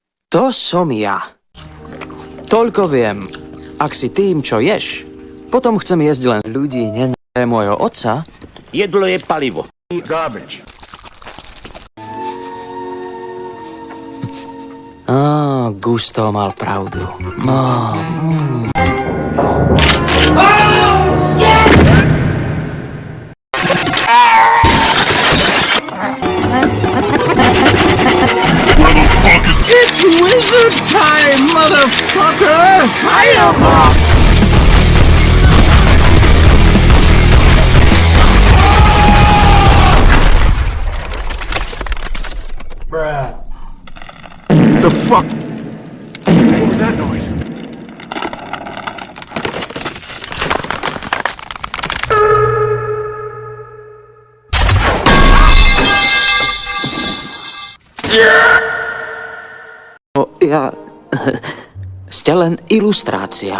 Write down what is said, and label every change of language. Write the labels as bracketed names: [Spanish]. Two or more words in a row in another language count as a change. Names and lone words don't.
[Slovak] To som ja. Toľko viem. Ak si tým, čo ješ, potom chcem jesť len ľudí, nenávidé môjho otca. Jedlo je palivo. Garbage. Gusto mal pravdu. [English] It's wizard time, motherfucker! Fireball! Bruh. The fuck? What was that noise? [Slovak] Ste len ilustrácia.